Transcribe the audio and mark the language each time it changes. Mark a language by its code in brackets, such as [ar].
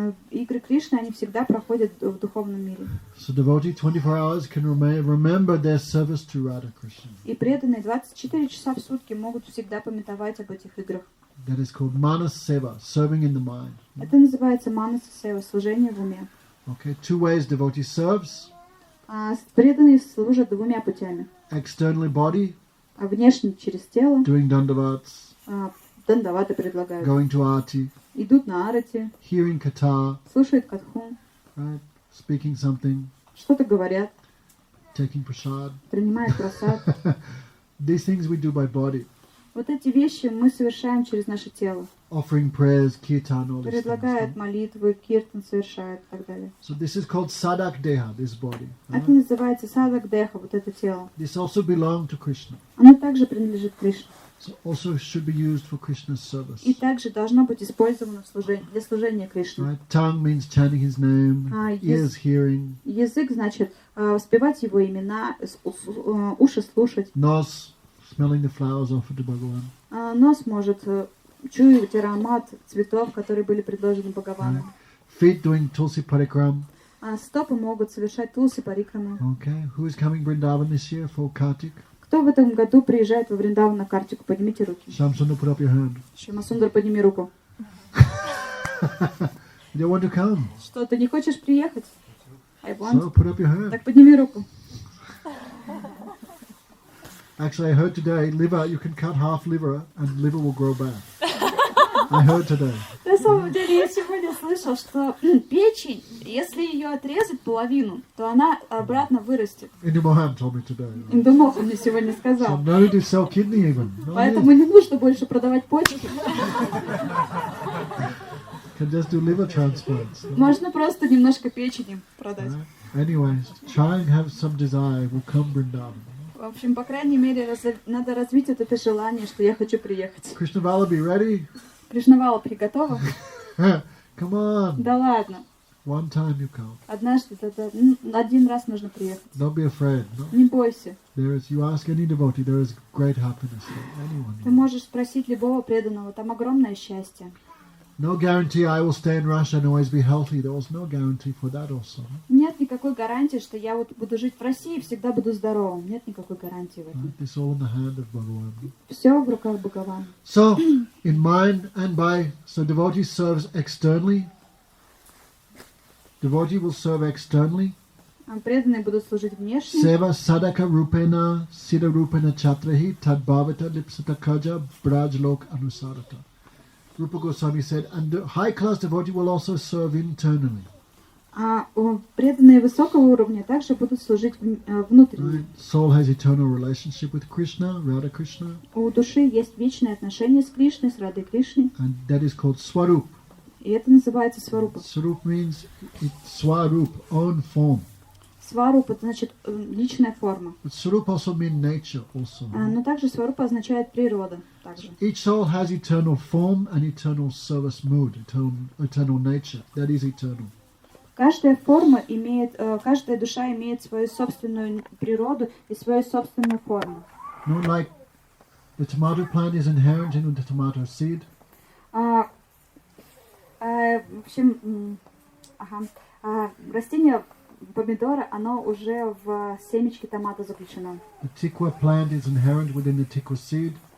[ru] Игры Кришны, они всегда проходят в духовном мире. [en] So devotee 24 hours can remember their service to Radha Krishna. [ru] И преданные 24 часа в сутки могут всегда памятовать об этих играх. [en] That is called manas seva, serving in the mind. [ru] Это называется манаса сева, служение в уме. [en] Okay, 2 ways devotee serves. [ru] Преданные служат двумя путями. [en] Externally body, [ru] Внешне через тело, [en] doing dandavats, [ru] дандаваты предлагают. [en] going to arti, [ru] Идут на арати, [en] hearing katha, [ru] слушают катху, [en] right, speaking something, [ru] что-то говорят, [en] taking prasad. [ru] принимают прасад. [en] These things we do by body. [ru] Вот эти вещи мы совершаем через наше тело. [en] Offering prayers, kirtan, all these [ru] Предлагают [en] things. [ru] молитвы, киртан совершают и так далее. [en] So this is called sadak deha, this body. Right? [ru] Это называется садак деха, вот это тело. [en] This also belongs to Krishna. [ru] Оно также принадлежит Кришне. [en] So also should be used for Krishna's service. [ru] И также должно быть использовано для служения Кришне. [en] Right? Tongue means chanting his name, ears hearing, [ru] Язык значит воспевать его имена, уши слушать. [en] nose smelling the flowers offered to Bhagavan. [ru] Нос может чуять аромат цветов, которые были предложены Бхагавану. [en] Feet doing tulsi parikram. [ru] Стопы могут совершать тулси парикраму. [en] Okay, who is coming Vrindavan this year for Kartik? [ru] Кто в этом году приезжает во Вриндаван на Картику? Поднимите руки. [en] Shamsundar, put up your hand. [ru] Шимасундар, подними руку. [en] You don't want to come? [ru] Что, ты не хочешь приехать? [en] I want. So put up your hand. [ru] Так подними руку. [en] Actually, I heard today, liver, you can cut half liver and liver will grow back. I heard today. [ru] На самом деле, я сегодня слышал, что печень, если ее отрезать половину, то она обратно вырастет. [en] Indu Mohan told me today. [ru] Индумоха мне сегодня [en] So [ru] сказал. [en] no need to sell kidney even. No [ru] Поэтому [en] need. [ru] не нужно больше продавать почки. [en] Can just do liver transplants. [ru] Можно просто немножко печени продать. [en] Right? Anyways, try and have some desire. We'll come Vrindavan. [ru] В общем, по крайней мере, надо развить вот это желание, что я хочу приехать. [en] Krishna Vallabhi, ready? [ru] Кришнавала приготова? [en] Come on. [ru] Да ладно. [en] One time you come. [ru] Однажды, один раз нужно приехать. [en] Don't be afraid. No? [ru] Не бойся. [en] There is. You ask any devotee. There is great happiness for anyone. [ru] Ты можешь спросить любого преданного, там огромное счастье. [en] No guarantee I will stay in Russia and always be healthy. There was no guarantee for that also. [ru] Нет никакой гарантии, что я вот буду жить в России и всегда буду здоровым. Нет никакой гарантии в этом. [en] Right? This all in the hand of Bhagavan. [ru] Все в руках Бхагавана. [en] So, in mind and by, so devotee serves externally. Devotee will serve externally. [ru] Преданные будут служить внешне. [sa] Seva sadaka rupena, siddha rupena chatrahi, tad bhavata lipsata kaja, brajlok anusarata. [en] Rupa Goswami said, and the high-class devotee will also serve internally. [ru] Преданные высокого уровня также будут служить внутренне. [en] Right? Soul has eternal relationship with Krishna, Radha Krishna, [ru] У души есть вечное отношение с Кришной, с Радой Кришной, [en] and that is called Swarup. [ru] и это называется сварупа. [en] Swarup means Swarup, own form. [ru] Сварупа значит личная форма. [en] But Swarup also means nature also. [ru] Но также сварупа означает природа. Также. [en] Each soul has eternal form and eternal service mood, eternal nature. That is eternal. [ru] Каждая форма имеет, каждая душа имеет свою собственную природу и свою собственную форму. [en] Not like the tomato plant is inherent in the tomato seed. [ru] В общем, растение помидора, оно уже в семечке томата заключено. [en] The tikwa plant is inherent within the tikwa seed.